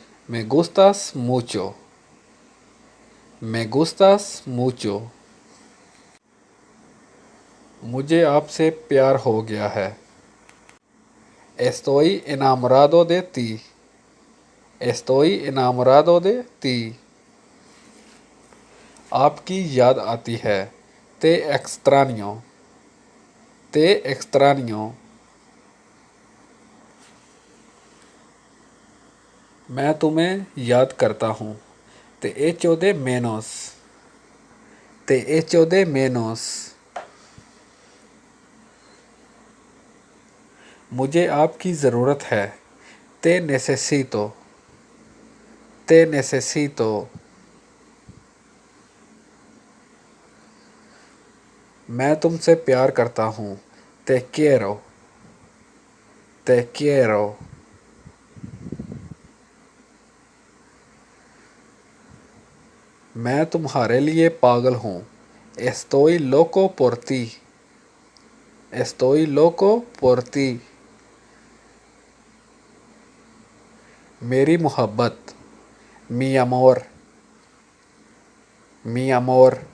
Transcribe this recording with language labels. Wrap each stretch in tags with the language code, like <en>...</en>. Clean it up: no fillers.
<es>Me gustas mucho, me gustas mucho।</es> <hi>मुझे आपसे प्यार हो गया है।</hi> <es>Estoy enamorado de ti, estoy enamorado de ti।</es> <hi>आपकी याद आती है।</hi> <es>Te extraño, te extraño।</es> <hi>मैं तुम्हें याद करता हूँ।</hi> <es>Te echo de menos, te echo de menos।</es> <hi>मुझे आपकी ज़रूरत है।</hi> <es>Te necesito, te necesito।</es> <hi>मैं तुमसे प्यार करता हूँ।</hi> <es>Te quiero, te quiero।</es> <hi>मैं तुम्हारे लिए पागल हूँ।</hi> <es>Estoy loco por ti, estoy loco por ti।</es> <hi>मेरी मोहब्बत,</hi> <es>mi amor, mi amor।</es>